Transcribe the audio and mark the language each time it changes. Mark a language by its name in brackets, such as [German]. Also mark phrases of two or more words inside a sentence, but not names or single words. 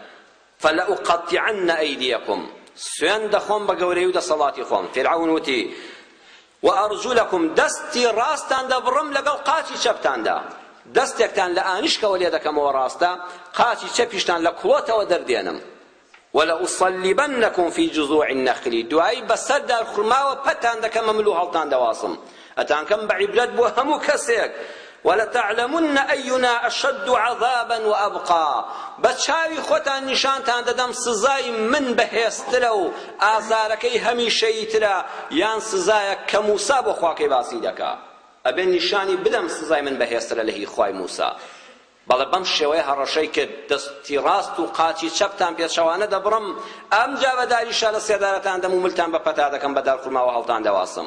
[Arabic] فلأقطعن أيديكم [Central Kurdish] سوێن دەخۆم بە گەورەی و دەسەڵاتی خۆم فرعون وتی وأرجلكم دەستی ڕاستان دەبڕم لەگەڵ قاچی چەپتاندا دەستێکتان لە ئانیشکەوە لێ دەکەمەوە ڕاستە قاچی چەپیشتان لە کوڵۆتەوە دەردێنم [Arabic] ولأصلبنكم في جذوع النخل [Central Kurdish] دوایی بەسەردا خورماوە پەتان دەکەمە مل و هەڵتان دەواسم ئەتان کەم بە عیبرەت بۆ هەموو کەسێک [Arabic] وَلَتَعْلَمُنَّ أَيُّنَا أَشَدُّ عَذَابًا وَأَبْقَى [Central Kurdish] بەچاوی خۆتان نیشانتان دەدەم سزای من بەهێزترە و ئازارەکەی هەمیشەیی ترە یان سزایەک کە موسا بۆ خواکەی باسی دەکا ئەبێ نیشانی بدەم سزای من بەهێزترە لە هی خوای موسا بەڵێ بەم شێوەیە هەڕەشەی کە دەستی ڕاست و قاچی چەپتان پێچەوانە دەبڕم ئەمجا بەداریشا لە سێدارەتان دەم و ملتان بە پەتا دەکەم بە دارخورماوە هەڵتان دەواسم